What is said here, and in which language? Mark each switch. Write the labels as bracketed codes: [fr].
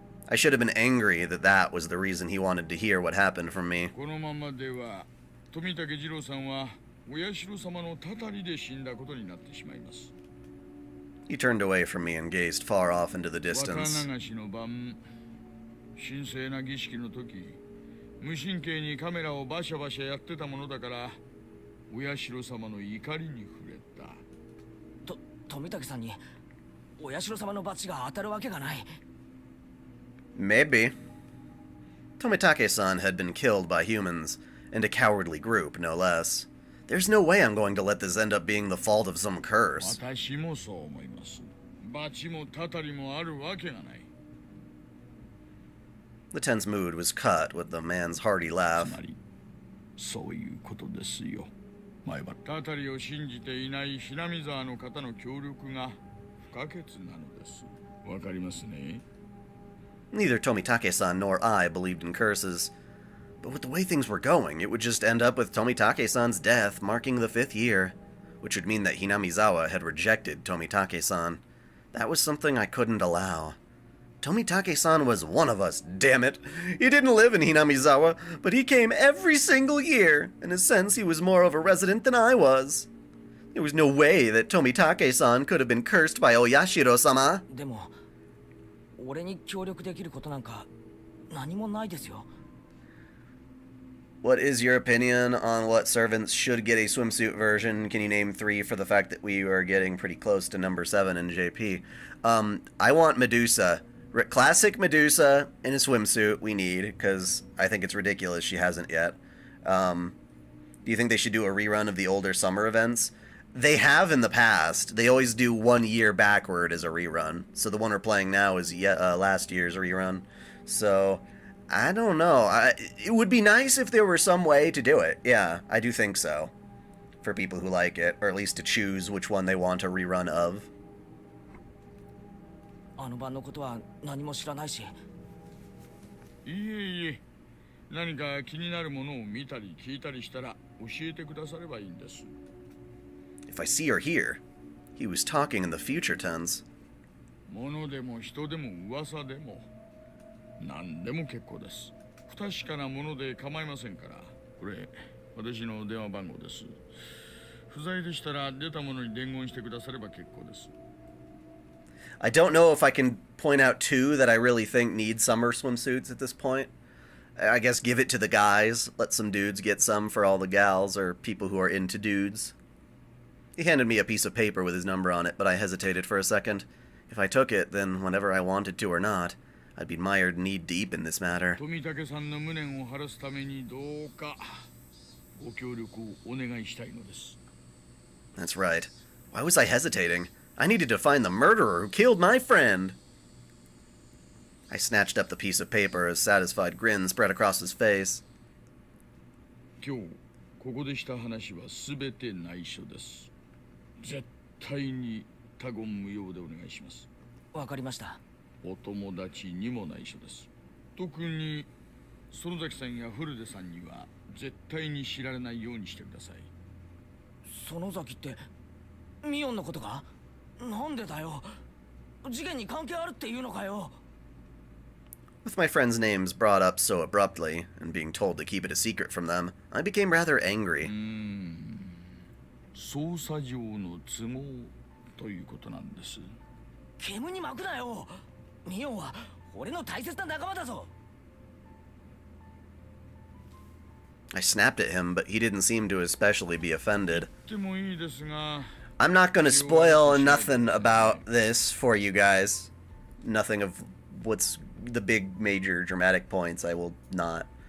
[en] I should have been angry that was the reason he wanted to hear what happened from me. [ja] このままでは、富武二郎さんはお社様のたたりで死んだことになってしまいます。 [en] He turned away from me and gazed far off into the 若 distance. [ja] 流しの晩、神聖な儀式の時、無神経にカメラをバシャバシャやってたものだから、お社様の怒りに触れた。富武さんにお社様の罰が当たるわけがない。 [en] Maybe. Tomitake-san had been killed by humans, and a cowardly group, no less. There's no way I'm going to let this end up being the fault of some curse. [ja] 私もそう思います。罰もたたりもあるわけがない。 [en] The tense mood was cut with the man's hearty laugh. [ja] つまり、そういうことですよ。前はたたりを信じていないひなみ沢の方の協力が不可欠なのです。わかりますね。 [en] Neither Tomitake-san nor I believed in curses. But with the way things were going, it would just end up with Tomitake-san's death marking the 5th year. which would mean that Hinamizawa had rejected Tomitake-san. That was something I couldn't allow. Tomitake-san was one of us, damn it. He didn't live in Hinamizawa, but he came every single year. In a sense, he was more of a resident than I was. There was no way that Tomitake-san could have been cursed by Oyashiro-sama. [ja] でも、俺に協力できることなんか何もないですよ。 [en] What is your opinion on what servants should get a swimsuit version? Can you name 3 for the fact that we are getting pretty close to number 7 in JP? I want Medusa. Classic Medusa in a swimsuit we need, because I think it's ridiculous she hasn't yet. Do you think they should do a rerun of the older summer events? They have in the past. They always do 1 year backward as a rerun. So the one we're playing now is last year's rerun. So... I don't know. It would be nice if there were some way to do it. Yeah, I do think so. For people who like it, or at least to choose which one they want a rerun of. [ja] あの晩のことは何も知らないし。いえいえ、何か気になるものを見たり聞いたりしたら教えてくださればいいんです。 [en] If I see or hear, he was talking in the future tense. [ja] 物でも人でも噂でも。何でも結構です。不確かなもので構いませんから。これ、私の電話番号です。不在でしたら出たものに伝言してくだされば結構です。 [en] I don't know if I can point out 2 that I really think need summer swimsuits at this point. I guess give it to the guys. Let some dudes get some for all the gals or people who are into dudes. He handed me a piece of paper with his number on it, but I hesitated for a second. If I took it, then whenever I wanted to or not, I'd be mired knee-deep in this matter. [ja] 富武さんの無念を晴らすためにどうかご協力をお願いしたいのです。 [en] That's right. Why was I hesitating? I needed to find the murderer who killed my friend. I snatched up the piece of paper as a satisfied grin spread across his face. [ja] 今日ここでした話はすべて内緒です。絶対に他言無用でお願いします。わかりました。お友達にも内緒です。特に園崎さんや古出さんには絶対に知られないようにしてください。園崎ってミオンのことか？なんでだよ。事件に関係あるっていうのかよ。 [en] With my friends' names brought up so abruptly, and being told to keep it a secret from them, I became rather angry. [ja] 捜査上の都合ということなんです。煙に巻くなよ。ミオンは俺の大切な仲間だぞ。 [en] I snapped at him, but he didn't seem to especially be offended. [ja] でもいいですが、 [en] I'm not going to spoil nothing about this for you guys. Nothing of what's the big major dramatic points. I will not.